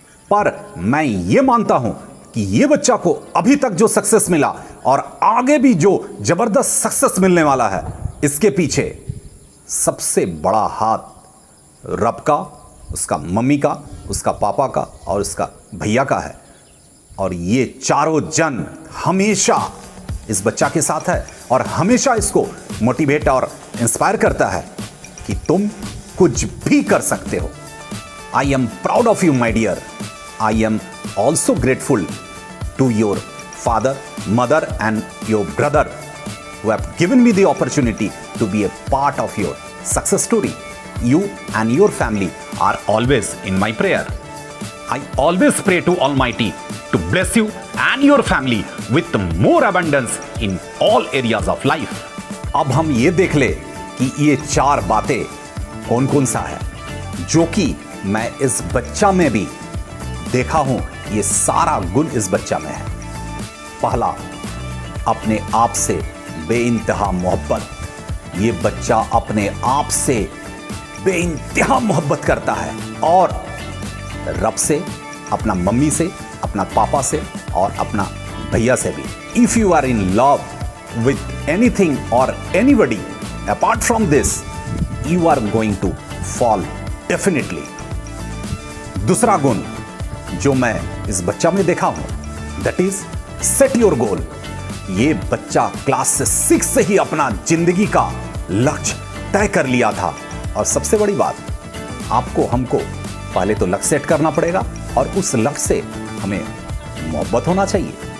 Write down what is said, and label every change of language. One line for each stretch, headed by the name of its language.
Hindi: पर मैं ये मानता हूं कि ये बच्चा को अभी तक जो सक्सेस मिला और आगे भी जो जबरदस्त सक्सेस मिलने वाला है, इसके पीछे सबसे बड़ा हाथ रब का, उसका मम्मी का, उसका पापा का और उसका भैया का है। और ये चारों जन हमेशा इस बच्चा के साथ है और हमेशा इसको मोटिवेट और इंस्पायर करता है कि तुम कुछ भी कर सकते हो।
English: I am proud of you my dear. I am also grateful to your father, mother and your brother who have given me the opportunity to be a part of your success story. You and your family are always in my prayer. I always pray to Almighty to bless you and your family with more abundance in all areas of life.
Hindi: अब हम ये देख ले कि ये 4 बातें कौन कौन सा है जो कि मैं इस बच्चा में भी देखा हूं। ये सारा गुण इस बच्चा में है। पहला, अपने आप से बेइंतहा मोहब्बत। ये बच्चा अपने आप से बेइंतहा मोहब्बत करता है और रब से, अपना मम्मी से, अपना पापा से और अपना भैया से भी।
English: If you are in love with anything or anybody apart from this, you are going to fall definitely.
Hindi: दूसरा गुण जो मैं इस बच्चा में देखा हूं,
English: that is set your goal.
Hindi: ये बच्चा क्लास 6 से ही अपना जिंदगी का लक्ष्य तय कर लिया था। और सबसे बड़ी बात, आपको हमको पहले तो लक्ष्य सेट करना पड़ेगा और उस लक्ष्य से हमें मोहब्बत होना चाहिए।